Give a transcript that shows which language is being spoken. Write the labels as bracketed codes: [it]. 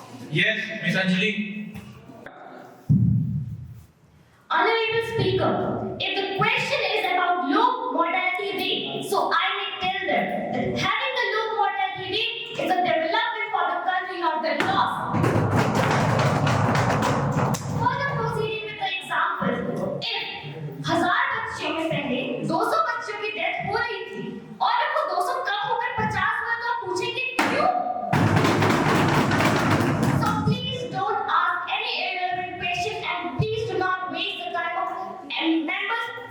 [en] Yes, Ms. Anjali. Honorable Speaker, if the question is about low mortality rate, so I may tell them that having a low mortality rate is a development for the country, not the loss. Further proceeding with the example, if [hi] 1000 बच्चों में पहले 200 बच्चों की death हो रही थी और अब वो 200 कम होकर 50 हुआ तो आप पूछेंगे क्यों? [en] So please don't ask any irrelevant question and please do not waste the time of members